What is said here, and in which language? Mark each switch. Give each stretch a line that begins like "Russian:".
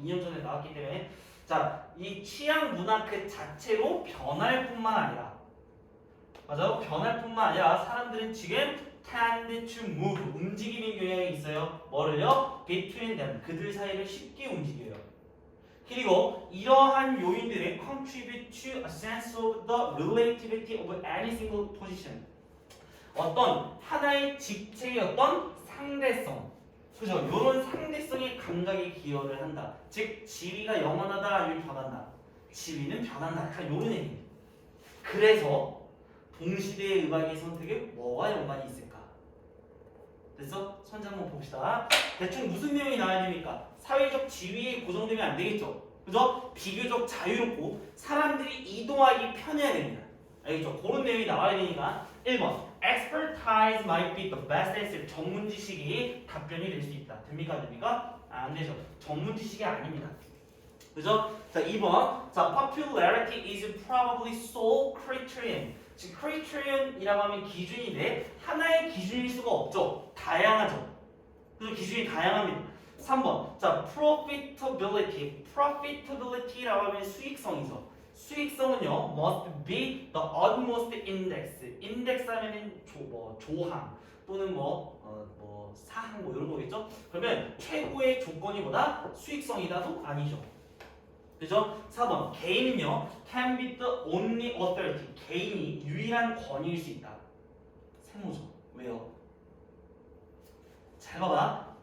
Korean: 2년 전에 나왔기 때문에 자, 이 취향 문화 그 자체로 변할 뿐만 아니라 맞아요? 변할 뿐만 아니라 사람들은 지금
English: tend to move
Korean: 움직이는 경향이 있어요. 뭐를요?
English: between them
Korean: 그들 사이를 쉽게 움직여요. 그리고 이러한 요인들은
English: contribute to a sense of the relativity of any single position
Korean: 어떤 하나의 직책의 어떤 상대성 그죠? 이런 상대성의 감각에 기여를 한다. 즉 지위가 영원하다 아니면 변한다. 지위는 변한다. 약간 이런 얘기. 그래서 동시대의 음악의 선택에 뭐와 연관이 있을까? 됐어? 선지 한번 봅시다. 대충 무슨 내용이 나와야 됩니까? 사회적 지위에 고정되면 안 되겠죠? 그죠? 비교적 자유롭고 사람들이 이동하기 편해야 됩니다. 알겠죠? 그런 내용이 나와야 되니까
English: 1번 Expertise might be the best answer.
Korean: 전문 지식이 답변이 될 수 있다. 됩니까? 안 됩니까? 안 되죠. 전문 지식이 아닙니다. 그죠? 자, 2번.
English: 자, popularity is probably sole criterion.
Korean: 지금 criterion이라고 하면 기준인데 하나의 기준일 수가 없죠. 다양하죠. 그래서 기준이 다양합니다. 3번. 자, profitability. profitability라고 하면 수익성이죠. 수익성은요,
English: must be the utmost index.
Korean: index 하면은 조항 또는 사항 이런 거겠죠? 그러면 최고의 조건이 뭐다? 수익성이다도 아니죠. 그죠? 4번 개인은요
English: can be the only authority
Korean: 개인이 유일한 권위일 수 있다. 세모죠. 왜요? 잘 봐봐.